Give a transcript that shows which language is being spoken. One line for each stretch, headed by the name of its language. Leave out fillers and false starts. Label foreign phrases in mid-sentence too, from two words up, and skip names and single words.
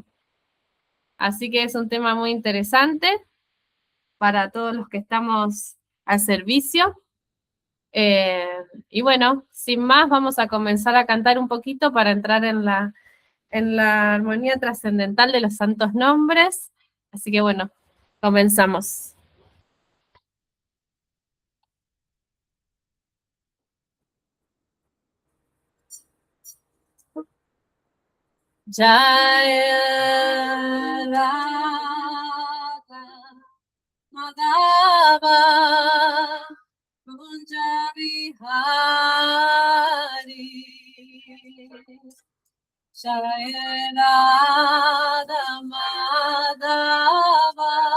Spanish: Así que es un tema muy interesante para todos los que estamos al servicio. Y bueno, sin más, vamos a comenzar a cantar un poquito para entrar en la armonía trascendental de los santos nombres. Así que bueno, comenzamos. Jaya Radha Madhava Kunja Vihari Jaya Radha Madhava